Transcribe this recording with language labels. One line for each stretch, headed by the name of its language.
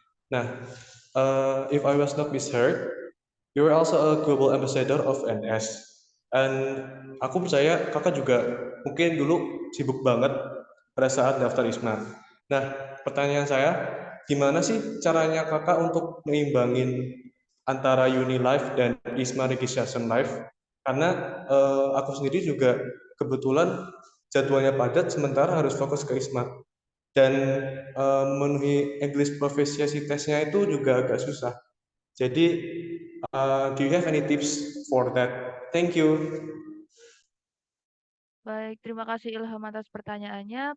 English: Nah, if I was not misheard, you are also a global ambassador of NS.
Indonesian: And aku percaya Kakak juga mungkin dulu sibuk banget pada saat daftar ISMA. Nah, pertanyaan saya, gimana sih caranya Kakak untuk meimbangin antara Uni Life dan ISMA Registration Life? Karena aku sendiri juga kebetulan jadwalnya padat sementara harus fokus ke ISMA. Dan memenuhi English Proficiency Test-nya itu juga agak susah.
English: Jadi, do you have any tips for that? Thank you.
Indonesian: Baik, terima kasih Ilham atas pertanyaannya.